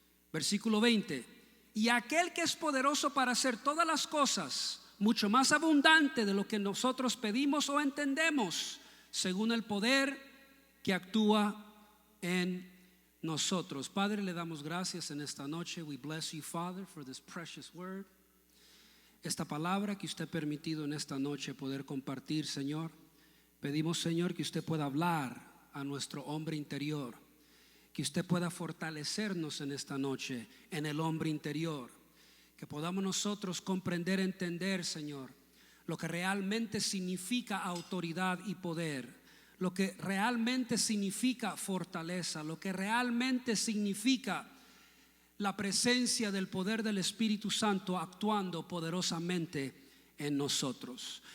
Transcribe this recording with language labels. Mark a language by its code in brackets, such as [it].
[es] Versículo 20: y aquel que es poderoso para hacer todas las cosas mucho más abundante de lo que nosotros pedimos o entendemos, según el poder que actúa en nosotros. Padre, le damos gracias en esta noche. [en] We bless you, Father, for this precious word. [es] Esta palabra que usted ha permitido en esta noche poder compartir, Señor. Pedimos, Señor, que usted pueda hablar a nuestro hombre interior, que usted pueda fortalecernos en esta noche en el hombre interior, que podamos nosotros comprender, entender, Señor, lo que realmente significa autoridad y poder, lo que realmente significa fortaleza, lo que realmente significa la presencia del poder del Espíritu Santo actuando poderosamente en nosotros.